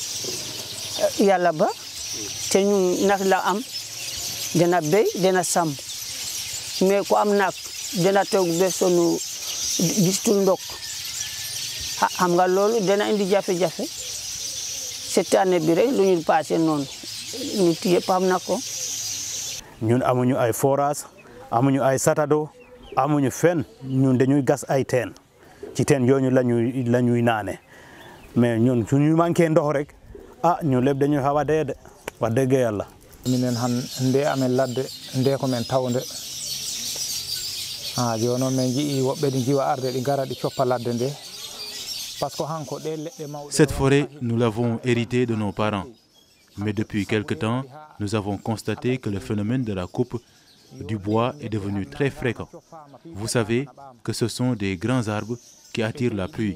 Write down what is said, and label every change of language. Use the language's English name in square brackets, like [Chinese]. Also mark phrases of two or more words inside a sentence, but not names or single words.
[Wolof] yàlla ba te ñu nag la am dina béy dina sàmm mais ku am nag dina toog ba sonu gistul ndox xam nga loolu dina indi jafe-jafe [French] cette année [Wolof] bi rek lu ñu passé noonu nit yëpp am na ko. ñun amuñu ay forage amuñu ay satado amuñu fenn ñun dañuy gas ay teen ci teen yooyu lañuy naane mais ñun suñu manqué ndox rek ñun lépp dañuy xaw a dee de wax dëgg yàlla. [Fula] minen han nde amen ladde nde ko men tawde joni noon min jii woɓɓe ɗi jiwa arde ɗi gara ɗi coppa ladde nde. [French] Cette forêt, nous l'avons héritée de nos parents. Mais depuis quelque temps, nous avons constaté que le phénomène de la coupe du bois est devenu très fréquent. Vous savez que ce sont des grands arbres qui attirent la pluie.